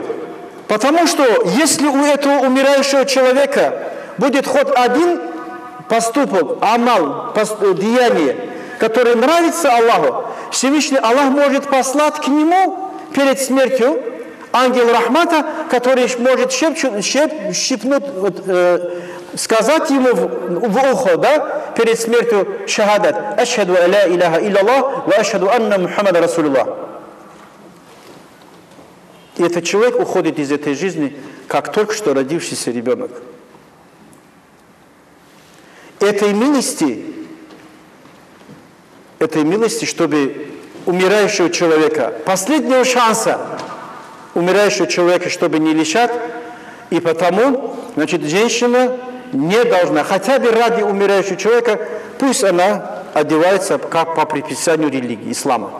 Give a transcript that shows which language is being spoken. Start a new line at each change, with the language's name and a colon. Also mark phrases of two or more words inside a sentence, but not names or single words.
Russian: Потому что если у этого умирающего человека будет хоть один поступок, амал, деяние, которое нравится Аллаху, Всевышний Аллах может послать к нему перед смертью ангел Рахмата, который может щипнуть, сказать ему в ухо, да, перед смертью шахадат:
Arabic: «أشهد لا إله إلا الله وأشهد أن محمدا رسول الله».
Russian: И этот человек уходит из этой жизни, как только что родившийся ребенок. Этой милости, чтобы умирающего человека, последнего шанса умирающего человека, чтобы не лишать, и потому, значит, женщина не должна, хотя бы ради умирающего человека, пусть она одевается как по предписанию религии, ислама.